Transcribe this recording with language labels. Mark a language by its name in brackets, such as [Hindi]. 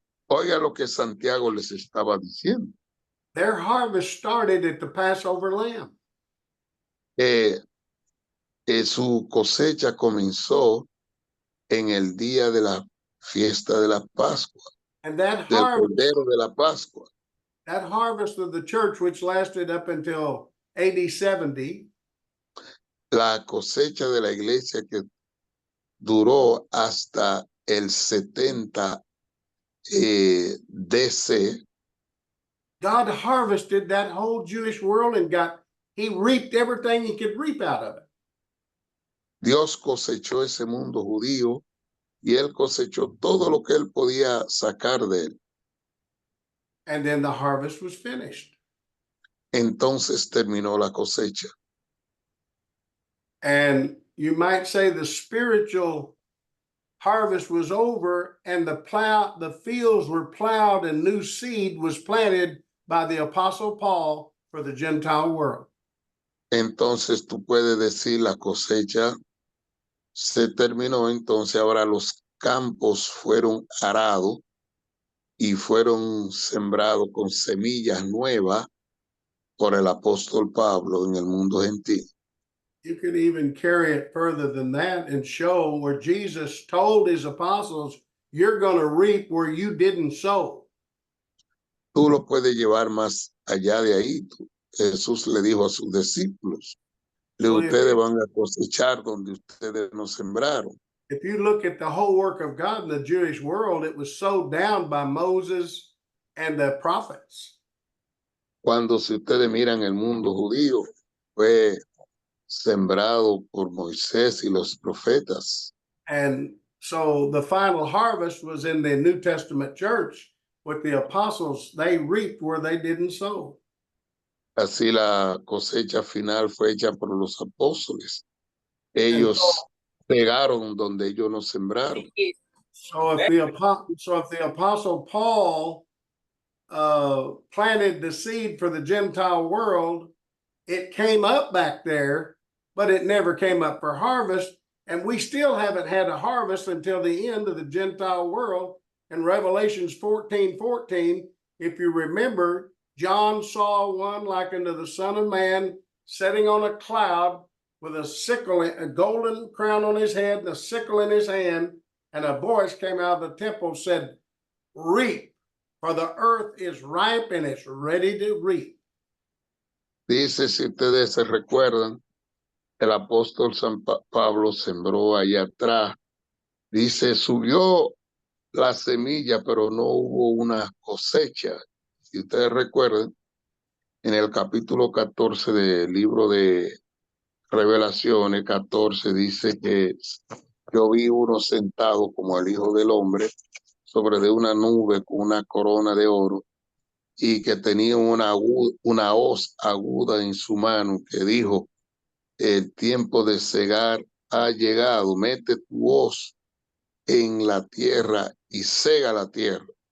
[Spanish] Oiga lo que Santiago les estaba diciendo. [English] Their harvest started at the Passover lamb. [Spanish] Su cosecha comenzó en el día de la fiesta de la Pascua, [English] And that [Spanish] del [English] harvest, [Spanish] Cordero de la Pascua. [English] that harvest of the church, which lasted up until AD 70, [Spanish] La cosecha de la iglesia que duró hasta el 70 DC. [English] God harvested that whole Jewish world and he reaped everything he could reap out of it. [Spanish] Dios cosechó ese mundo judío y él cosechó todo lo que él podía sacar de él. [English] And then the harvest was finished. [Spanish] Entonces terminó la cosecha. [English] And you might say the spiritual harvest was over and the fields were plowed and new seed was planted by the Apostle Paul for the Gentile world. [Spanish] Entonces tú puedes decir la cosecha se terminó, entonces ahora los campos fueron arados y fueron sembrados con semillas nuevas por el apóstol Pablo en el mundo gentil. [English] You could even carry it further than that and show where Jesus told his apostles, you're going to reap where you didn't sow. [Spanish] Tú lo puedes llevar más allá de ahí. Jesús le dijo a sus discípulos, ustedes van a cosechar donde ustedes no sembraron. [English] If you look at the whole work of God in the Jewish world, it was sowed down by Moses and the prophets. [Spanish] Cuando si ustedes miran el mundo judío, fue sembrado por Moisés y los profetas. [English] And so the final harvest was in the New Testament church with the apostles. They reaped where they didn't sow. [Spanish] Así la cosecha final fue hecha por los apóstoles. Ellos pegaron donde ellos no sembraron. [English] So if the apostle Paul planted the seed for the Gentile world, it came up back there, but it never came up for harvest. And we still haven't had a harvest until the end of the Gentile world. In Revelations 14:14, if you remember, John saw one like unto the Son of Man sitting on a cloud with a sickle, a golden crown on his head and a sickle in his hand. And a voice came out of the temple, said, reap, for the earth is ripe and it's ready to reap. [Spanish] Dice, si ustedes se recuerdan, el apóstol San Pablo sembró allá atrás. Dice, subió la semilla, pero no hubo una cosecha. Si ustedes recuerdan, en el capítulo 14 del libro de Revelaciones 14 dice que yo vi uno sentado como el Hijo del Hombre sobre de una nube con una corona de oro y que tenía una hoz aguda en su mano que dijo, el tiempo de cegar ha llegado, mete tu hoz en la tierra y cega la tierra.